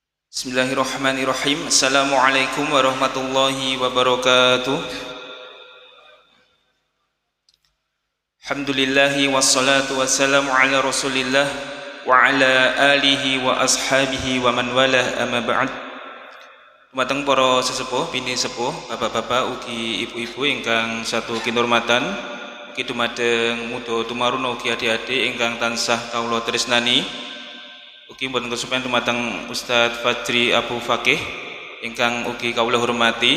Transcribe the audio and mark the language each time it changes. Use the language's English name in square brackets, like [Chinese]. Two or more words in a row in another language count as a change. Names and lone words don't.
[Arabic] بسم الله الرحمن الرحيم. السلام عليكم ورحمة الله وبركاته. الحمد لله والصلاة والسلام على رسول الله وعلى آله وأصحابه ومن والاه، أما بعد. [Javanese] Dumateng para sesepuh, bini sepuh, bapak-bapak ugi ibu-ibu ingkang satu kinurmatan, ugi dumateng muda tumaruna ugi adik-adik ingkang tansah kawula tresnani. Ugi mboten kesupen dumateng Ustadz Fajri Abu Fakih ingkang ugi kawula hormati.